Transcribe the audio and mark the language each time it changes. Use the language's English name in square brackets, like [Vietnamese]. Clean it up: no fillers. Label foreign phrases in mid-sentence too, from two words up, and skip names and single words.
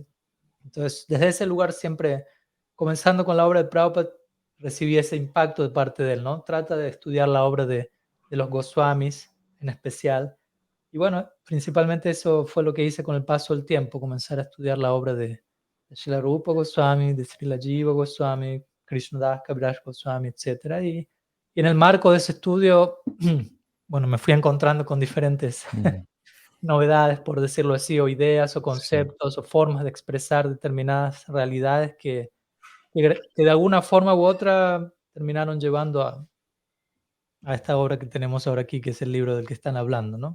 [Spanish] Entonces, desde ese lugar siempre, comenzando con la obra de Prabhupada, recibí ese impacto de parte de él, ¿no? Trata de estudiar la obra de los Goswamis en especial. Y bueno, principalmente eso fue lo que hice con el paso del tiempo, comenzar a estudiar la obra de Srila Rupa Goswami, de Srila Jiva Goswami, Krishnadas Kaviraj Goswami, etc. Y en el marco de ese estudio, bueno, me fui encontrando con diferentes novedades, por decirlo así, o ideas, o conceptos, o formas de expresar determinadas realidades que de alguna forma u otra terminaron llevando a esta obra que tenemos ahora aquí, que es el libro del que están hablando, ¿no?